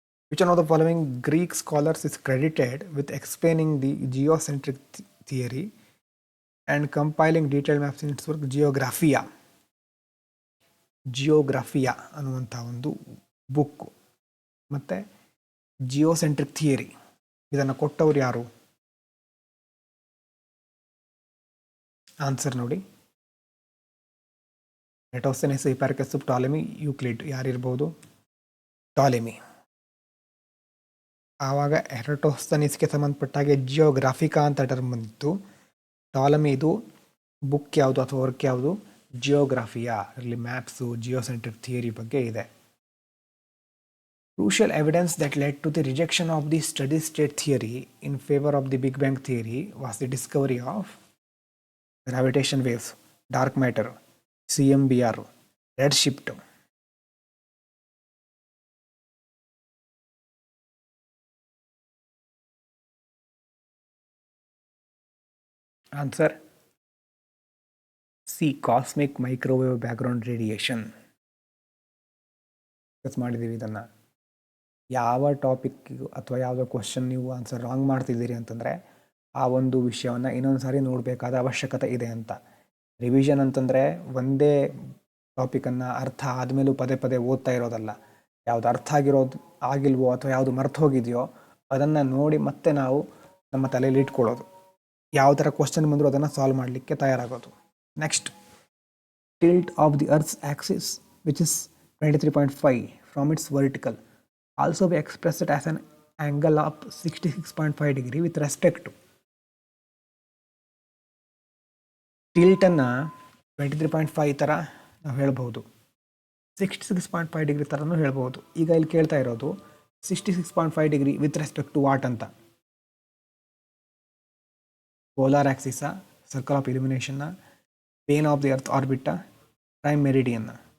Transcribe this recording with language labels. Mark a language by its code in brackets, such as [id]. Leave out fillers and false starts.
[en] Which one of the following Greek scholars is credited with explaining the geocentric theory and compiling detailed maps in its work Geographia? [kn] ಜಿಯೋಗ್ರಫಿಯಾ ಅನ್ನುವಂಥ ಒಂದು book ಮತ್ತು geocentric theory ಇದನ್ನು ಕೊಟ್ಟವ್ರು ಯಾರು? Answer ನೋಡಿ. ಎರಾಟೋಸ್ಥೆನಸ್, ಹಿಪಾರ್ಕಸ್, Ptolemy, Euclid. ಯಾರಿರ್ಬೋದು? Ptolemy. ಆವಾಗ ಎರಾಟೋಸ್ಥೆನಸ್ಗೆ ಸಂಬಂಧಪಟ್ಟಾಗೆ ಜಿಯೋಗ್ರಾಫಿಕಾ ಅಂತ term ಬಂದಿತ್ತು. ಟಾಲೆಮಿದು book ಯಾವುದು ಅಥವಾ ವರ್ಕ್ ಯಾವುದು? ಜಿಯೋಗ್ರಫಿಯಾ. ಅದರಲ್ಲಿ ಮ್ಯಾಪ್ಸು, ಜಿಯೋಸೆಂಟ್ರಿಕ್ ಥಿಯರಿ ಬಗ್ಗೆ ಇದೆ. [en] Crucial evidence that led to the rejection of the steady state theory in favor of the Big Bang theory was the discovery of gravitation waves, dark matter, CMBR, redshift. Answer C, cosmic microwave background radiation. [kn] ಮಾಡಿದ್ದೀವಿ ಇದನ್ನು. ಯಾವ ಟಾಪಿಕ್ಕಿಗೂ ಅಥವಾ ಯಾವುದೋ question ನೀವು answer wrong ಮಾಡ್ತಿದ್ದೀರಿ ಅಂತಂದರೆ ಆ ಒಂದು ವಿಷಯವನ್ನು ಇನ್ನೊಂದು ಸಾರಿ ನೋಡಬೇಕಾದ ಅವಶ್ಯಕತೆ ಇದೆ ಅಂತ. ರಿವಿಷನ್ ಅಂತಂದರೆ ಒಂದೇ ಟಾಪಿಕನ್ನು ಅರ್ಥ ಆದಮೇಲೂ ಪದೇ ಪದೇ ಓದ್ತಾ ಇರೋದಲ್ಲ. ಯಾವುದು ಅರ್ಥ ಆಗಿಲ್ವೋ ಅಥವಾ ಯಾವುದು ಮರ್ತು ಹೋಗಿದೆಯೋ ಅದನ್ನು ನೋಡಿ ಮತ್ತೆ ನಾವು ನಮ್ಮ ತಲೆಯಲ್ಲಿ ಇಟ್ಕೊಳ್ಳೋದು. ಯಾವ ಥರ ಕ್ವಶನ್ ಬಂದರೂ ಅದನ್ನು ಸಾಲ್ವ್ ಮಾಡಲಿಕ್ಕೆ ತಯಾರಾಗೋದು. [en] Next, tilt of the earth's axis which is 23.5 from its vertical also be expressed as an angle of 66.5 degree with respect to. [kn] ಟಿಲ್ಟನ್ನು 23.5 ಥರ ನಾವು ಹೇಳ್ಬೋದು, 66.5 ಡಿಗ್ರಿ ಥರನೂ ಹೇಳ್ಬೋದು. ಈಗ ಇಲ್ಲಿ ಕೇಳ್ತಾ ಇರೋದು 66.5 degree [en] with respect to what [kn] ಅಂತ? Polar ಆಕ್ಸಿಸಾ, circle of ಇಲ್ಯುಮಿನೇಷನ್ನ, plane of the earth ಆರ್ಬಿಟಾ, prime ಮೆರಿಡಿಯನ್ನ?